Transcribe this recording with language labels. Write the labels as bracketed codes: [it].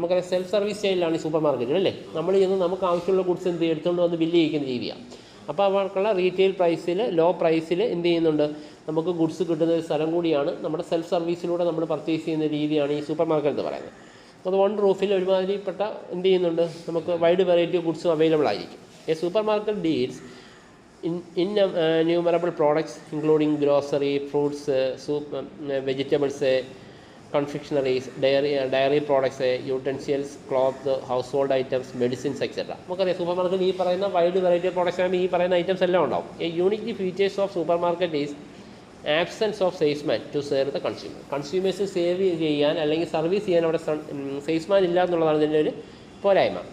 [ml] നമുക്കറിയാം self service സ്റ്റൈലിലാണ് ഈ super മാർക്കറ്റുകൾ അല്ലേ. നമ്മൾ ചെന്ന് നമുക്ക് ആവശ്യമുള്ള ഗുഡ്സ് എന്ത് എടുത്തുകൊണ്ട് വന്ന് ബില്ല് ചെയ്യിക്കുന്ന രീതിയാണ്. അപ്പോൾ അവർക്കുള്ള റീറ്റെയിൽ പ്രൈസിൽ ലോ പ്രൈസിൽ എന്ത് ചെയ്യുന്നുണ്ട്, നമുക്ക് ഗുഡ്സ് കിട്ടുന്ന ഒരു സ്ഥലം കൂടിയാണ്. നമ്മുടെ സെൽഫ് സർവീസിലൂടെ നമ്മൾ പർച്ചേസ് ചെയ്യുന്ന രീതിയാണ് ഈ സൂപ്പർ മാർക്കറ്റ് എന്ന് പറയുന്നത്. അത് വൺ റൂഫിൽ ഒരുമാതിരിപ്പെട്ട എന്ത് ചെയ്യുന്നുണ്ട്, നമുക്ക് വൈഡ് വെറൈറ്റി ഓഫ് ഗുഡ്സും അവൈലബിൾ ആയിരിക്കും. [en] A supermarket deals innumerable products including grocery, fruits, soup, vegetables, confectionaries, dairy products, utensils, cloth, household items, medicines, etc. [ml] നമുക്കറിയാം സൂപ്പർ മാർക്കറ്റ് ഈ പറയുന്ന വൈഡ് വെറൈറ്റി ഓഫ് പ്രോഡക്ട്സ് ആകുമ്പോൾ ഈ പറയുന്ന ഐറ്റംസ് എല്ലാം ഉണ്ടാവും. [en] A unique features of supermarket is absence of salesman to serve the consumer. [ml] Consumers save ചെയ്യാൻ അല്ലെങ്കിൽ സർവീസ് ചെയ്യാൻ അവിടെ സെയിൽസ്മാൻ ഇല്ല എന്നുള്ളതാണ് ഇതിൻ്റെ ഒരു പോരായ്മ.